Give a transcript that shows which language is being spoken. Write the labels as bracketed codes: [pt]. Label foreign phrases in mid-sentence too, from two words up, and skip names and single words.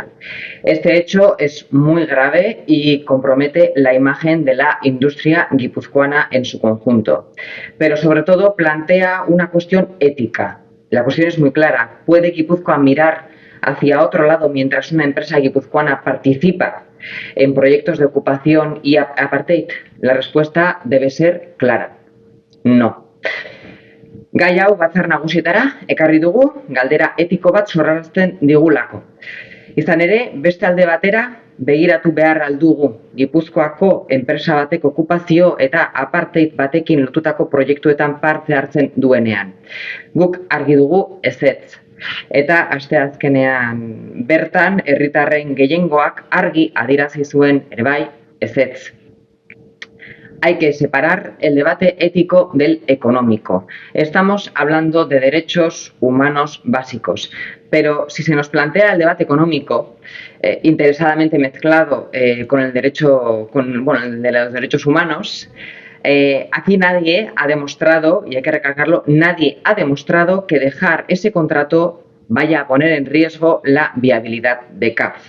[es] Este hecho es muy grave y compromete la imagen de la industria guipuzcoana en su conjunto, pero sobre todo plantea una cuestión ética. La cuestión es muy clara. ¿Puede Guipúzcoa mirar hacia otro lado mientras una empresa guipuzcoana participa en proyectos de ocupación y apartheid? La respuesta debe ser clara: no. [eu] Gai hau batzar nagusietara ekarri dugu galdera etiko bat sorrarazten digulako. Izan ere, beste alde batera begiratu behar aldugu Gipuzkoako enpresa batek okupazio eta apartheid batekin lotutako proiektuetan parte hartzen duenean. Guk argi dugu ezetz. Eta asteazkenean bertan herritarren gehiengoak argi adierazi zuen ere bai ezetz. [es] Hay que separar el debate ético del económico. Estamos hablando de derechos humanos básicos, pero si se nos plantea el debate económico interesadamente mezclado con el derecho, el de los derechos humanos, aquí nadie ha demostrado, y hay que recalcarlo, nadie ha demostrado que dejar ese contrato vaya a poner en riesgo la viabilidad de CAF.